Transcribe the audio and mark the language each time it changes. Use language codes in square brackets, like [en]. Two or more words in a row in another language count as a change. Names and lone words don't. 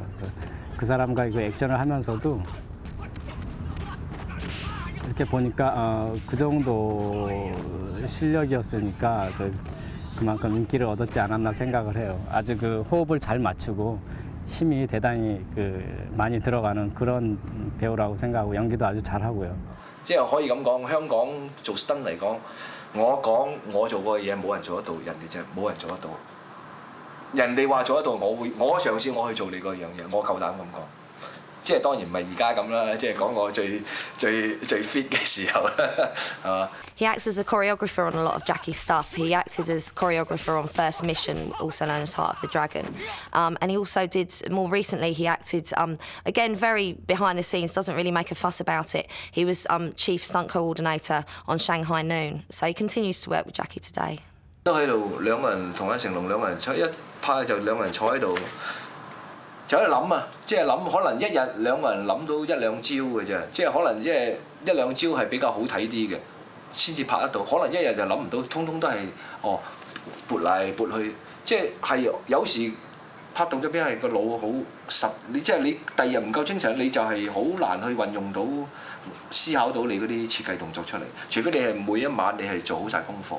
[ko] 그 사람과 그 액션을 하면서도 이렇게 보니까 그 정도 실력이었으니까 그만큼 인기를 얻었지 않았나 생각을 해요. 아주 그 호흡을 잘 맞추고 힘이 대단히 많이 들어가는 그런 배우라고 생각하고 연기도 아주 잘하고요. [yue] 即係可以咁講，香港做 stunt 嚟講，我講我做過嘅嘢冇人做得到，人哋就冇人做得到。人哋話做得到，我嘗試我去做你嗰樣嘢，我夠膽咁講。即係當然唔係而家咁啦，即係講我最 fit 嘅時候啦，係嘛 [en] ？He acts as a choreographer on a lot of Jackie's stuff. He acted as choreographer on First Mission, also known as Heart of the Dragon. And he also did, more recently, he acted, again, very behind the scenes, doesn't really make a fuss about it. He was chief stunt coordinator on Shanghai Noon. So he continues to work with Jackie today. [yue] 都喺度兩個人同一成龍兩個人坐一拍就兩個人坐喺度，就喺度諗啊，即係諗可能一日兩個人諗到一兩招嘅啫，即係可能即係一兩招係比較好睇啲嘅，先至拍得到。可能一日就諗唔到，通通都係撥嚟撥去，即係有時拍動作片係個腦好實，你即係你第二日唔夠精神，你就係好難去運用到思考到你嗰啲設計動作出嚟，除非你係每一晚你係做好晒功課。